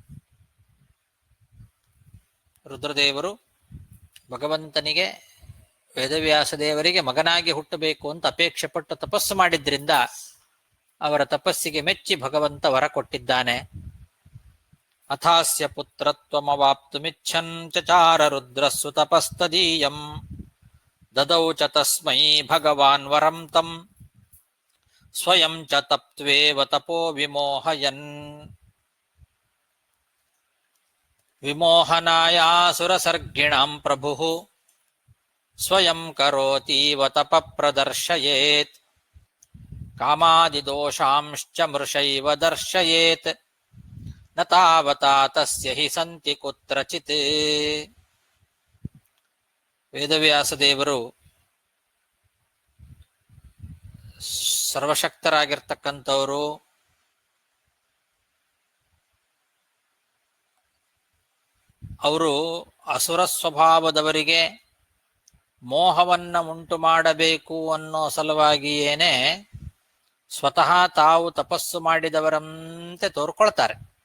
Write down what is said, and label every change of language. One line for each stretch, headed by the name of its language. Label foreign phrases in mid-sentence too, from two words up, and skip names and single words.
Kannada: ರುದ್ರದೇವರು ಭಗವಂತನಿಗೆ ವೇದವ್ಯಾಸ ದೇವರಿಗೆ ಮಗನಾಗಿ ಹುಟ್ಟಬೇಕು ಅಂತ ಅಪೇಕ್ಷೆ ಪಟ್ಟು ತಪಸ್ಸು ಮಾಡಿದ್ರಿಂದ ಅವರ ತಪಸ್ಸಿಗೆ ಮೆಚ್ಚಿ ಭಗವಂತ ವರ ಕೊಟ್ಟಿದ್ದಾನೆ.
Sanskrit: ಅಥಾಸ್ಯ ಪುತ್ರತ್ವಮವಾಪ್ತುಮಿಚ್ಛನ್ ಚಚಾರ ರುದ್ರಸ್ಸು ತಪಸ್ತದೀಯಂ ದದೌ ಚ ತಸ್ಮೈ ಭಗವಾನ್ ವರಂ ತಂ ಸ್ವಯಂ ಚ ತಪ್ತ್ವೇವ ತಪೋ ವಿಮೋಹಯನ್. ವಿಮೋಹನಾಯಾಸುರಸರ್ಗಿಣಾಂ ಪ್ರಭುಃ ಸ್ವಯಂ ಕರೋತೀವ ತಪ ಪ್ರದರ್ಶಯೇತ್ ಕಾಮಾದಿದೋಷಾಂಶ್ಚ ಮೃಷೈವ ದರ್ಶಯೇತ್ ನ ತಾವತಾ ತಸ್ಯ ಹಿ ಸಂತಿ ಕುತ್ರಚಿತ್.
Kannada: ವೇದವ್ಯಾಸ ದೇವರು ಸರ್ವಶಕ್ತರಾಗಿರ್ತಕ್ಕಂಥವರು. ಅವರು ಅಸುರ ಸ್ವಭಾವದವರಿಗೆ ಮೋಹವನ್ನ ಉಂಟು ಮಾಡಬೇಕು ಅನ್ನೋ ಸಲುವಾಗಿಯೇನೆ ಸ್ವತಃ ತಾವು ತಪಸ್ಸು ಮಾಡಿದವರಂತೆ ತೋರ್ಕೊಳ್ತಾರೆ.